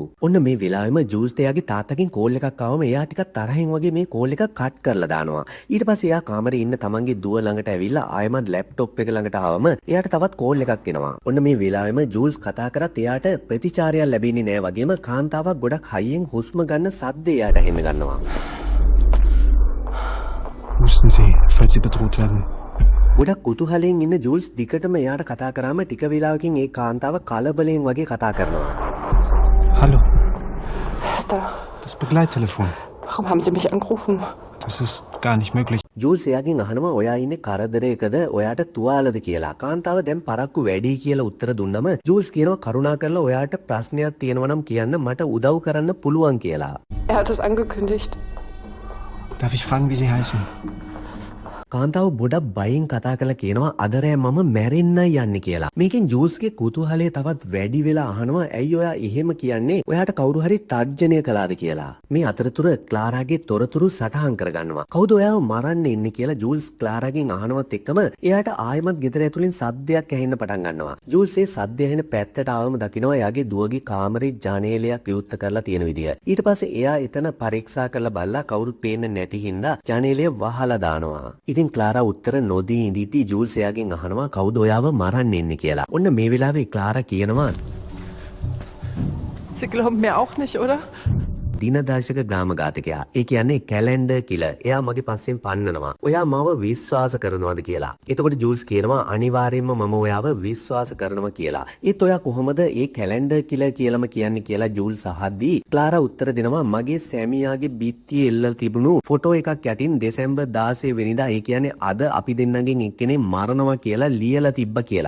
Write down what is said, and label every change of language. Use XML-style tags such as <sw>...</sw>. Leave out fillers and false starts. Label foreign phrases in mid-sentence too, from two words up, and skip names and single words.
<si>ඔන්න මේ වෙලාවෙම ජූල්ස්ට එයාගේ තාත්තගෙන් කෝල් එකක් ආවම එයා ටිකක් තරහින් වගේ මේ කෝල් එක කට් කරලා දානවා. ඊට පස්සේ කාමරේ ඉන්න තමන්ගේ දුව ළඟට ඇවිල්ලා ආයෙමත් ලැප්ටොප් එක ළඟට ආවම එයාට තවත් කෝල් එකක් එනවා. ඔන්න මේ වෙලාවෙම ජූල්ස් කතා කරත් එයාට ප්‍රතිචාරයක් ලැබෙන්නේ නැහැ වගේම කාන්තාවක් ගොඩක් හයියෙන් හුස්ම ගන්න සද්ද එයාට ඇහෙන්න ගන්නවා.</si> <de>Husten Sie, falls Sie bedroht werden.</de> <si>ගොඩක් කුතුහලයෙන් ඉන්න ජූල්ස් දිගටම එයාට කතා කරාම ටික වෙලාවකින් ඒ කාන්තාව කලබලයෙන් වගේ කතා කරනවා.</si> <de>Hallo, Esther, das Begleittelefon. warum haben Sie mich angerufen? Das ist gar nicht möglich.</de> <si>ජූල්ස් එයාගෙන් අහනවා ඔයා ඉන්නේ කරදරයකද ඔයාට තුවාලද කියලා. කාන්තාව දැන් පරක්කු වැඩි කියලා උත්තර දුන්නම ජූල්ස් කියනවා කරුණාකරලා ඔයාට ප්‍රශ්නයක් තියෙනවා නම් කියන්න මට උදව් කරන්න පුළුවන් කියලා.</si> <de>Er hat es angekündigt. Darf ich fragen, wie Sie heißen?</de> <si>කාන්තාව බොඩක් බයෙන් කතා කරලා කියනවා අද රෑ මම මැරෙන්නයි යන්නේ කියලා. මේකෙන් ජූල්ස්ගේ කුතුහලය තවත් වැඩි වෙලා අහනවා ඇයි ඔයා එහෙම කියන්නේ ඔයාට කවුරු හරි තර්ජනය කළාද කියලා. මේ අතරතුර ක්ලාරාගේ තොරතුරු සටහන් කරගන්නවා. කවුද ඔයාව මරන්න ඉන්නේ කියලා ජූල්ස් ක්ලාරාගෙන් අහනවත් එක්කම එයාට ආයෙමත් ගෙදර ඇතුලින් සද්දයක් ඇහෙන්න පටන් ගන්නවා. ජූල්ස් ඒ සද්ද ඇහෙන පැත්තට ආවම දකිනවා එයාගේ දුවගේ කාමරේ ජනේලයක් විවෘත කරලා තියෙන විදිය. ඊට පස්සේ එයා එතන පරීක්ෂා කරලා බලලා කවුරුත් පේන්නේ නැති හින්දා ජනේලය වහලා දානවා. ඉතින් ක්ලාරා උත්තර නොදී ඉඳීටි ජූල්ස් එයාගෙන් අහනවා කවුද ඔයාව මරන්න ඉන්නේ කියලා. ඔන්න මේ වෙලාවේ ක්ලාරා කියනවා</si> <de>Sie glauben mir auch nicht, oder?</de> <si>දිනදර්ශක ග්‍රාමඝාතකයා. ඒ කියන්නේ</si> <en>calendar killer.</en> <si>එයා මගේ පස්සෙන් පන්නනවා. ඔයා මාව විශ්වාස කරනවද කියලා. එතකොට ජූල්ස් කියනවා අනිවාර්යයෙන්ම මම ඔයාව විශ්වාස කරනවා කියලා. ඒත් ඔයා කොහොමද මේ</si> <en>calendar killer</en> <si>කියලාම කියන්නේ කියලා ජූල්ස් අහද්දී ක්ලාරා උත්තර දෙනවා මගේ සැමියාගේ බිත්තියේ එල්ලලා තිබුණු ෆොටෝ එකක් යටින් දෙසැම්බර් 16 වෙනිදා ඒ කියන්නේ අද අපි දෙන්නගෙන් එක්කෙනේ මරනවා කියලා ලියලා තිබ්බා කියලා.</si>